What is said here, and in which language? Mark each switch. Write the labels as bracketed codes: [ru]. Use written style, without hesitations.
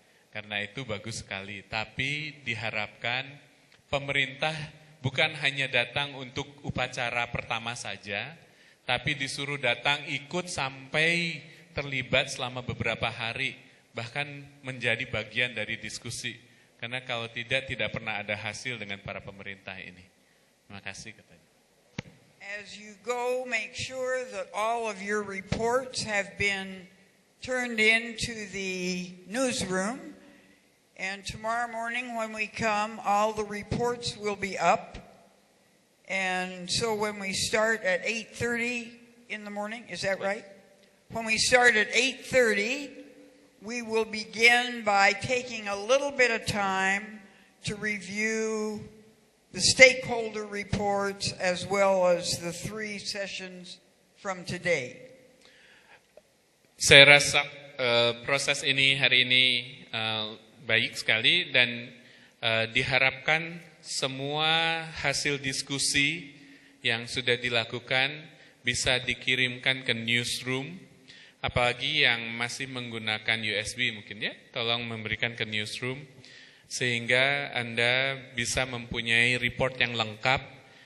[id] Karena itu bagus sekali. Tapi diharapkan pemerintah bukan hanya datang untuk upacara pertama saja, tapi disuruh datang ikut sampai terlibat selama beberapa hari, bahkan menjadi bagian dari diskusi. Karena kalau tidak pernah ada hasil dengan para pemerintah ini. Terima kasih katanya. [en] As you go, make sure that all of your reports have been turned into the newsroom. And tomorrow morning when we come, all the reports will be up. And so when we start at 8:30 in the morning, is that right? When we start at 8:30, we will begin by taking a little bit of time to review the stakeholder reports as well as the 3 sessions from today. [id] Saya rasa proses ini hari ini baik sekali dan diharapkan semua hasil diskusi yang sudah dilakukan bisa dikirimkan ke newsroom, apalagi yang masih menggunakan USB mungkin ya, tolong memberikan ke newsroom sehingga Anda bisa mempunyai report yang lengkap.